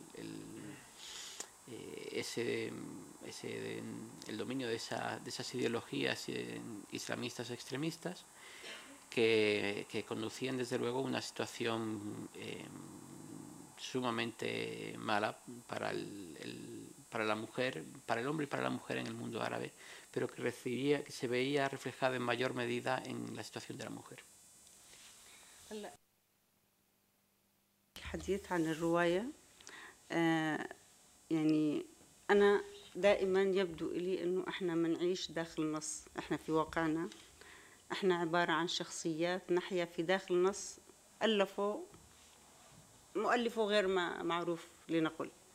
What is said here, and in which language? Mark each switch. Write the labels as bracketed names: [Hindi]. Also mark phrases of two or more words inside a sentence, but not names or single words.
[Spanish] dominio de esas ideologías islamistas extremistas, que conducían desde luego a una situación sumamente mala para la mujer, para el hombre y para la mujer en el mundo árabe, pero que se veía reflejada en mayor medida en la situación de la mujer. [Arabic] الحديث عن الرواية يعني أنا دائما يبدو إلي أنه إحنا منعيش داخل نص، إحنا في واقعنا إحنا عبارة عن شخصيات نحيا في داخل نص ألفه مؤلفه غير معروف لنقل.